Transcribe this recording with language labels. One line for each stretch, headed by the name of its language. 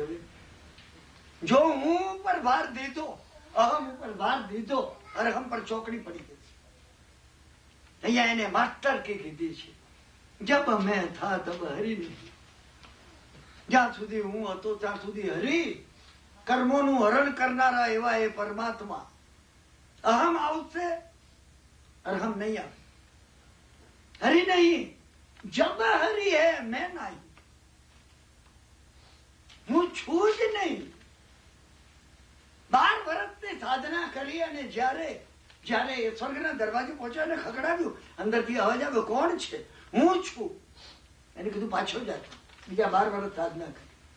Gujarati: હવે જો હું ઉપર ભાર દીધો, અહમ ઉપર ભાર દીધો, અરહમ પર ચોકડી પડી ગઈ. અહીંયા એને માસ્ટર કી કીધી છે.
Hindi: જબ મેં થા તબ હરી નહીં.
Gujarati: જ્યાં સુધી હું હતો ત્યાં સુધી હરી, કર્મોનું હરણ કરનારા એવા એ પરમાત્મા. અહમ આવશે, અરહમ નહીં આવે.
Hindi: हरि नहीं, जब हरि है मैं नहीं.
Gujarati: હું છું જ નહીં. 12 વર્ષની સાધના કરી અને જયારે એ સ્વર્ગના દરવાજે પહોંચ્યો અને ખખડાવ્યું, અંદરથી અવાજ આવ્યો, કોણ છે? હું છું. એને કીધું પાછો જાય. બીજા 12 વર્ષ સાધના કરી.